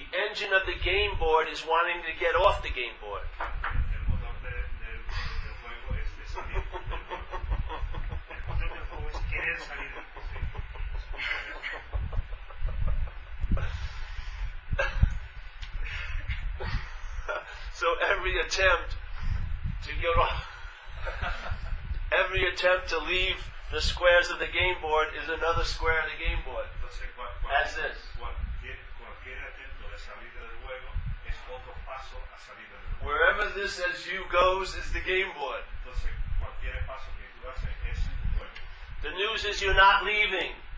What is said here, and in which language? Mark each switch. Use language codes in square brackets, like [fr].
[en] engine of the game board is wanting to get off the game board. [es] El motor del juego es de salir del juego. El motor del juego es querer salir del juego. [en] So every attempt to get off, every attempt to leave the squares of the game board is another square of the game board. [es] Entonces, [en] As this. [es] cualquier atento de salir del juego es otro paso a salir del juego. [en] Wherever this as you goes is the game board. [es] Entonces, cualquier paso que tú haces es un juego. [en] The news is you're not leaving.